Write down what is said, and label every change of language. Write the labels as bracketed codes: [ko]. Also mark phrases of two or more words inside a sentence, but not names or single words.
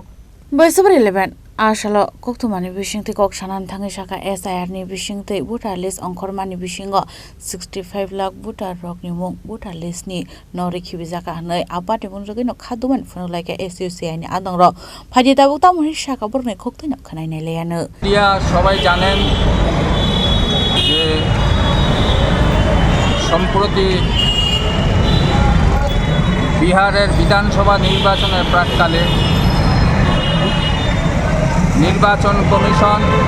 [trp] Boisabri 11 Ashalo koktumani bishingti kok shanan thangi shaka SIR ni bishingti buta list onkormani bishingo 65 lakh buta rok ni mung buta list ni nori khibijaka hanai apate bunjogi no khaduman phunulai ke SUCI ni adongrok phajita bukta muni shaka burne koktai no khanai nei leyano [bn] দিয়া সবাই জানেন যে সম্প্রতি বিহারের বিধানসভা নির্বাচনের প্রাক্কালে নির্বাচন কমিশন